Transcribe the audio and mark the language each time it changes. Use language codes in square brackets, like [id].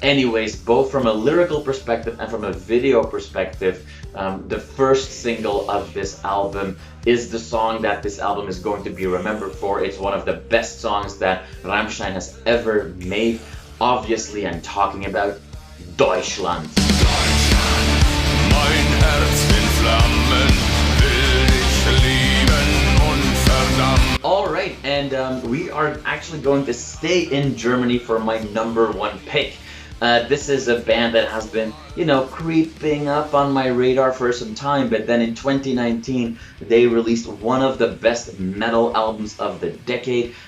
[en] Anyways, both from a lyrical perspective and from a video perspective, the first single of this album is the song that this album is going to be remembered for. It's one of the best songs that Rammstein has ever made. Obviously, I'm talking about Deutschland. [de] Deutschland, mein Herz in Flammen, will ich lieben und verdammen. [en] Alright, and we are actually going to stay in Germany for my number 1 pick. This is a band that has been, you know, creeping up on my radar for some time, but then in 2019 they released one of the best metal albums of the decade.